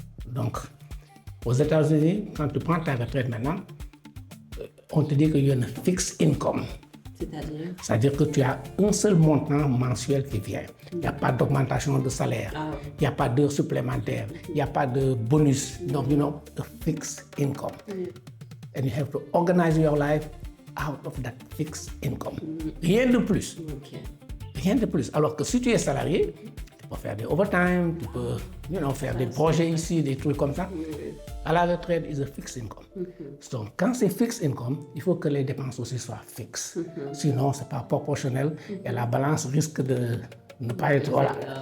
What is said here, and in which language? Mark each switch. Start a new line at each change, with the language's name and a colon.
French: Donc, aux États-Unis, quand tu prends ta retraite maintenant, on te dit qu'il y a une fixed income. C'est-à-dire que tu as un seul montant mensuel qui vient. Il n'y a pas d'augmentation de salaire, il n'y a pas d'heures supplémentaires, il n'y a pas de bonus. Donc,
English: a fixed income. And you have to organize your life out of that fixed income.
French: Rien de plus. Rien de plus. Alors que si tu es salarié, tu peux faire des overtime, tu peux faire des projets ici, des trucs comme ça. À la retraite, c'est un fixed income. Donc, quand c'est fixed income, il faut que les dépenses aussi soient fixes. Sinon, ce n'est pas proportionnel et la balance risque de ne pas être là.